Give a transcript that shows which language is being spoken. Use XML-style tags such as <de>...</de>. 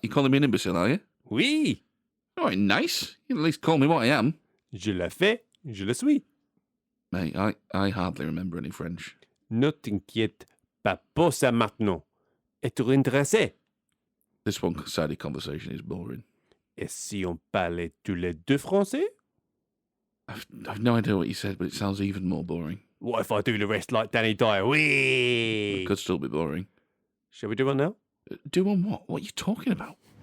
<en>You're calling me an imbecile, are you?</en> <fr>Oui.</fr> <en>All right, nice. You at least call me what I am.</en> <fr>Je l'ai fait, je le suis.</fr> <en>Mate, I hardly remember any French.</en> <fr>Ne t'inquiète pas pour ça maintenant. Es-tu intéressé?</fr> <en>This one-sided conversation is boring.</en> <fr>Et si on parlait tous les deux français?</fr> <en>I've no idea what you said, but it sounds even more boring. What if I do the rest like Danny Dyer? Whee! It could still be boring. Shall we do one now? Do on what? What are you talking about?</en>